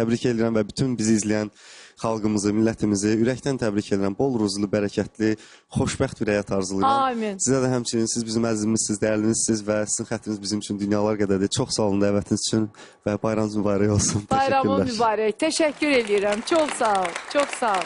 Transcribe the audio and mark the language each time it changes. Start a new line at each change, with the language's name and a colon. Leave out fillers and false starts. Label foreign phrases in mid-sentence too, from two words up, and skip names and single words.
Azerbaijani: bayramınızı təbrik edirəm və bütün bizi izləyən xalqımızı, millətimizi ürəkdən təbrik edirəm. Bol ruzlu, bərəkətli, xoşbəxt bir həyat arzulayıram. Amin. Sizə də həmçinin siz bizim əzizimizsiniz, dəyərlinizsiniz və sizin xətriniz bizim üçün dünyalar qədərdir. Çox sağ olun dəvətiniz üçün və bayramınız mübarək olsun. Bayramın Təşəkkürlər. mübarək.
Turkish: Teşekkür ediyorum. Çok sağ ol. Çok sağ ol.